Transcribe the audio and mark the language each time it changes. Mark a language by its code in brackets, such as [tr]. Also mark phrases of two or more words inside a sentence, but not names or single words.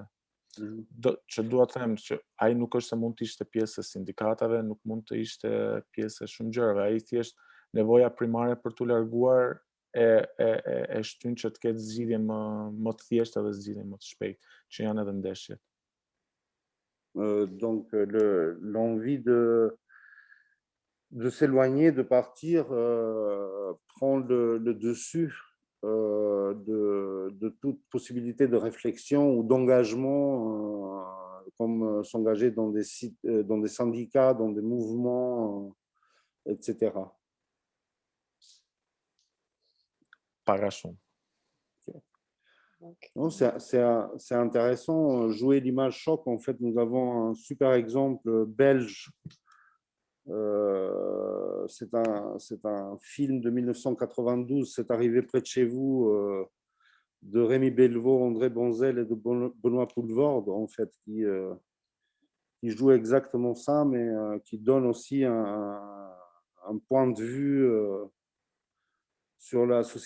[sq] Që dua të them që ai nuk është se mund të ishte pjesë e sindikatave, nuk mund të ishte pjesë e shumë gjërave, ai thjesht nevoja primare për t'u larguar e shtyn që të ketë zgjidhje më të thjeshta dhe zgjidhje më të shpejtë, që janë edhe ndeshjet. [fr] Donc l'envie de s'éloigner, de partir, prend le dessus de toute possibilité de réflexion ou d'engagement, comme s'engager dans des syndicats, dans des mouvements, etc. [sq] Para shumë. [fr] Non, c'est intéressant. Jouer l'image choc, en fait, nous avons un super exemple belge. C'est un film de 1992, c'est arrivé près de chez vous, de Rémi Belvaux, André Bonzel et de Benoît Poulvorde, en fait, qui joue exactement ça, mais qui donne aussi un point de vue sur la